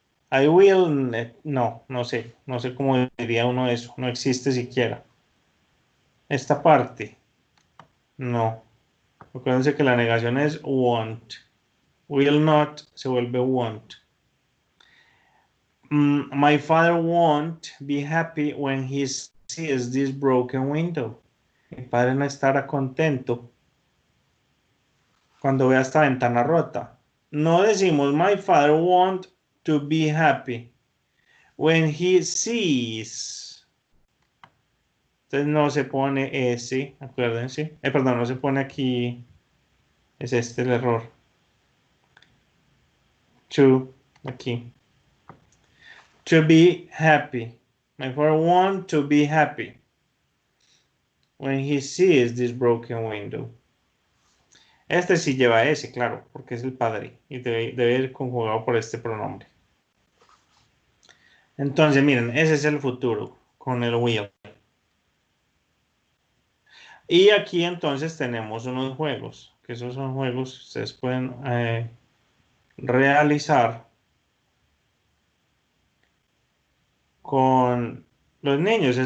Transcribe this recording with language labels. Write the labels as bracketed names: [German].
[English] I will, [Spanish] no sé cómo diría uno eso, no existe siquiera. Esta parte, no. Acuérdense que la negación es won't. Will not se vuelve won't. [English] My father won't be happy when he sees this broken window. [Spanish] Mi padre no estará contento cuando vea esta ventana rota. No decimos [English] my father won't to be happy when he sees. [Spanish] Entonces no se pone ese, acuérdense. Perdón, no se pone aquí. Es este el error. [English] To, aquí. To be happy. My father wants to be happy when he sees this broken window. [Spanish] Este sí lleva ese, claro, porque es el padre y debe ir conjugado por este pronombre. Entonces, miren, ese es el futuro con el will. Y aquí entonces tenemos unos juegos, que esos son juegos que ustedes pueden realizar con los niños.